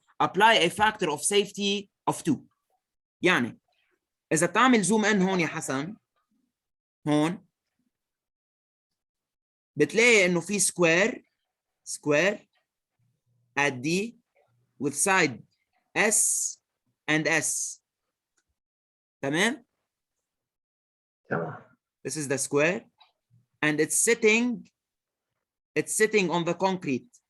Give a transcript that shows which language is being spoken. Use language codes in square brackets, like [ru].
[en] Apply a factor of safety of 2. [ar] يعني إذا بتعمل زوم إن هون يا حسن، هون بتلاقي إنه في [en] square at D with side S and S. [ar] تمام؟ تمام. [en] This is the square and it's sitting on the concrete.